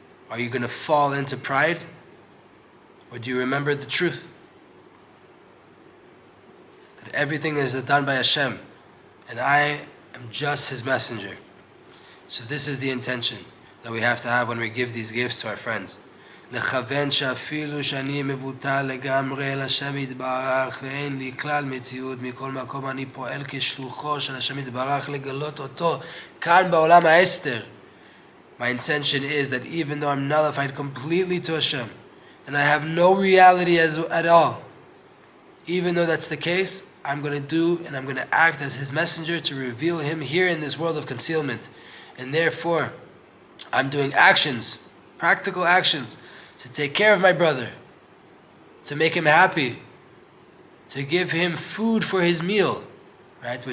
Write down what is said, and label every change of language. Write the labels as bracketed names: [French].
[English] Are you going to fall into pride? Or do you remember the truth? That everything is done by Hashem, and I am just His messenger. So this is the intention that we have to have when we give these gifts to our friends. [Hebrew] לכוון שאפילו שאני מבוטל לגמרי אל השם יתברך ואין לי כלל מציאות מכל מקום אני פועל כשלוחו של השם יתברך לגלות אותו כאן בעולם האסתר. [English] My intention is that even though I'm nullified completely to Hashem and I have no reality at all, even though that's the case, I'm going to do and I'm going to act as His messenger to reveal Him here in this world of concealment. And therefore, I'm doing actions, practical actions, to take care of my brother, to make him happy, to give him food for his meal, right?